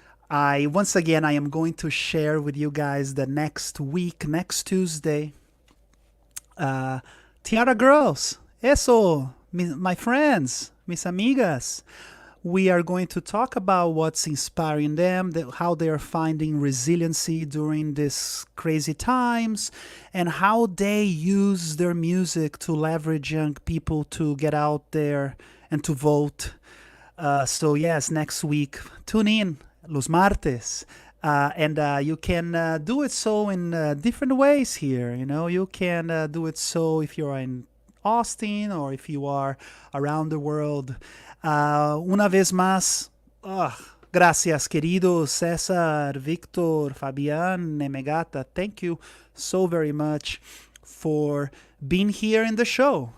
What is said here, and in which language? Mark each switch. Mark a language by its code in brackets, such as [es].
[en] Once again, I am going to share with you guys that next week, next Tuesday, Tiara Girls, eso, my friends, [es] mis amigas, [en] we are going to talk about what's inspiring them, how they are finding resiliency during these crazy times, and how they use their music to leverage young people to get out there and to vote. So yes, next week, tune in, [es] los martes. [en] And you can do it so in different ways here. You know, you can do it so if you're in Austin or if you are around the world. [es] Una vez más, gracias, querido César, Victor, Fabián, Nemegata. [en] Thank you so very much for being here in the show.